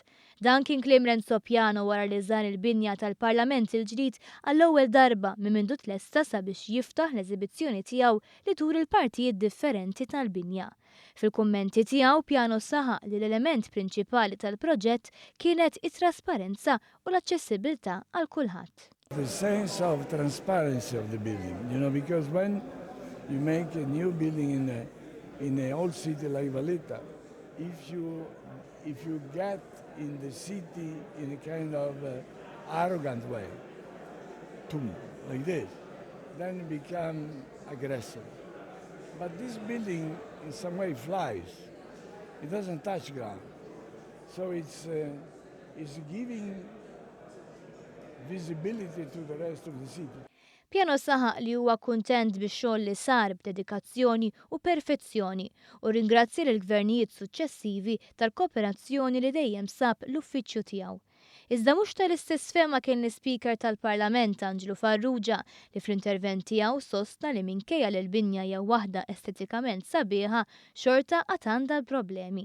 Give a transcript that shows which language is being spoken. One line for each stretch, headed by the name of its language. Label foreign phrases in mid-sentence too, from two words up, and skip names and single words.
Maltese: Dan kien kliem Renzo Piano wara li żar il-binja tal-Parlament il-ġdid għall-ewwel darba minn mindu tlesta sabiex jiftaħ l-eżibizzjoni tiegħu li tur il-partijiet differenti tal-binja. Fil-kummenti tiegħu Piano saħaq li l-element prinċipali tal-proġett kienet it-trasparenza u l-aċċessibilità għal kulħadd.
English: The sense of transparency of the building, because when you make a new building in a old city like Valletta, if you get in the city in a kind of arrogant way, like this, then you become aggressive. But this building in some way flies. It doesn't touch ground. So it's giving visibility to the rest of the city.
Maltese: Piano saħaq li huwa kuntent bix-xogħol li sar b'dedikazzjoni u perfezzjoni u ringrazzja lill-gvernijiet suċċessivi tal-kooperazzjoni li dejjem sab l-uffiċċju tiegħu. Iżda mhux tal-istess fehma kien l-Speaker tal-Parlament Angelo Farrugia li fl-intervent tiegħu sostna li minkejja li l-binja hija waħda estetikament sabiħa xorta qatt għandha problemi.